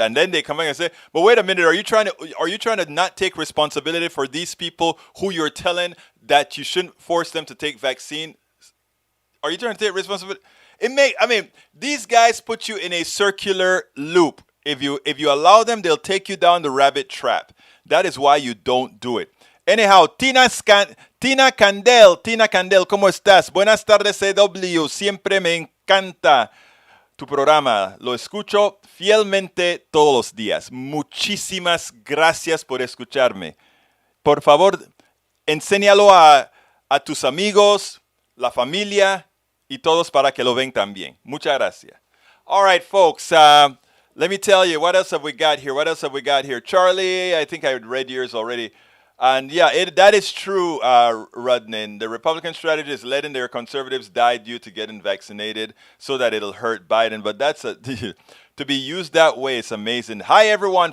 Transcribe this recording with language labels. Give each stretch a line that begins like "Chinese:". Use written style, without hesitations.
English: And then they come back and say, but wait a minute, are you trying to not take responsibility for these people who you're telling that you shouldn't force them to take vaccine? Are you trying to take responsibility? These guys put you in a circular loop. If you allow them, they'll take you down the rabbit trap. That is why you don't do it.
Spanish: Anyhow, Tina Candel, ¿cómo estás? Buenas tardes, CW. Siempre me encanta tu programa. Lo escucho fielmente todos los días. Muchísimas gracias por escucharme. Por favor, enséñalo a tus amigos, la familia, y todos para que lo ven también. Muchas gracias.
English: All right, folks. Let me tell you, what else have we got here? Charlie, I think I read yours already. And yeah, that is true, Rudnin. The Republican strategy is letting their conservatives die due to getting vaccinated so that it'll hurt Biden. But that's to be used that way is amazing. Hi, everyone.